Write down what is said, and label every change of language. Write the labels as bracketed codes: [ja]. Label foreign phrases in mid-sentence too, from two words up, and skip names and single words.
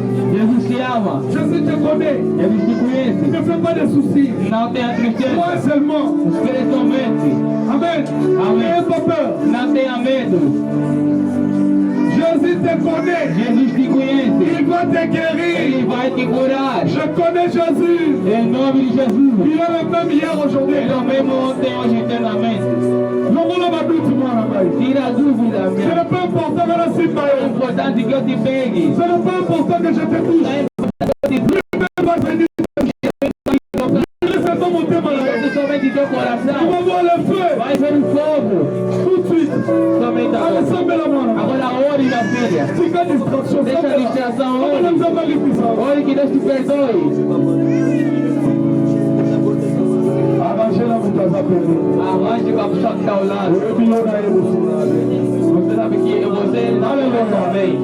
[pt] Jesus te ama. [fr] Jésus te connaît. [pt] Jesus te conhece. [fr] Ne fais pas de soucis. [pt] Não tenha tristeza. [fr] Toi seulement. [pt] Espiritualmente. [fr] Amen. [pt] Amém. [fr] N'aie pas peur. [pt] Não tenha medo. [fr] Jésus te connaît. [pt] Jesus te conhece. [fr] Il va te guérir. [pt] Ele vai te curar. [fr] Je connais Jésus. [pt] Em nome de Jesus. [fr] Il est le même hier, aujourd'hui. [pt] Ele é o mesmo ontem, hoje, eternamente. Tira a dúvida, minha. [fr] Ce n'est pas important que la cible. [pt] É importante que eu te pegue. [fr] Ce n'est pas important que je te touche. [pt] É importante que somente teu coração. [fr] Tu vas voir le feu. [pt] Vai ver o fogo. [fr] Tout de suite. [pt] Somente agora. Agora ore, minha filha. Deixa a distração, ore. Ore que Deus te perdoe. Arranje com a pessoa que está ao lado. Você sabe que você não é bem.